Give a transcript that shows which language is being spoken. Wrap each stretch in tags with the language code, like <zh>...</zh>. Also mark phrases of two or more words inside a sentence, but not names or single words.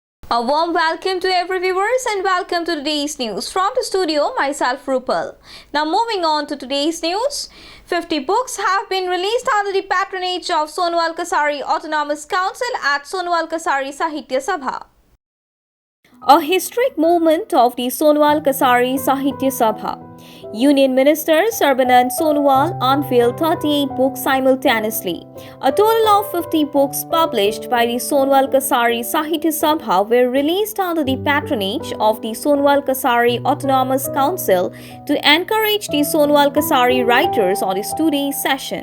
<en>A warm welcome to every viewers and welcome to today's news. From the studio, myself Rupal. Now moving on to today's news. 50 books have been released under the patronage of Sonowal Kasari Autonomous Council at Sonowal Kasari Sahitya Sabha. A historic moment of the Sonowal Kasari Sahitya Sabha. Union Minister Sarbanand Sonowal unveiled 38 books simultaneously. A total of 50 books published by the Sonowal Kasari Sahitya Sabha were released under the patronage of the Sonowal Kasari Autonomous Council to encourage the Sonowal Kasari writers on this today's session.</en>